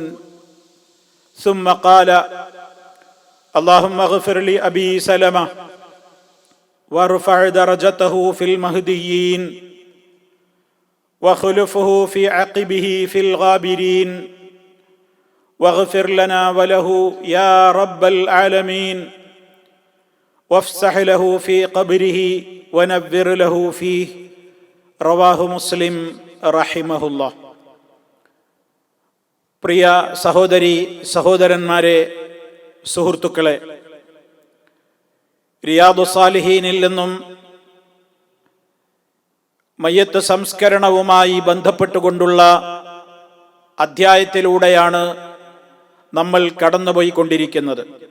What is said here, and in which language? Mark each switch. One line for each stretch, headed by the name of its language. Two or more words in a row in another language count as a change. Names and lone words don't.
Arabic: ثم قال: اللهم اغفر لأبي سلمة وارفع درجته في المهديين وخلفه في عقبه في الغابرين واغفر لنا وله يا رب العالمين وافسح له في قبره ونبر له فيه. رواه مسلم رحمه الله.
Malayalam: പ്രിയ സഹോദരി സഹോദരന്മാരെ, സുഹൃത്തുക്കളെ, റിയാദു സാലിഹീനിൽ നിന്നും മയ്യത്ത് സംസ്കരണവുമായി ബന്ധപ്പെട്ടുകൊണ്ടുള്ള അധ്യായത്തിലൂടെയാണ് നമ്മൾ കടന്നുപോയിക്കൊണ്ടിരിക്കുന്നത്.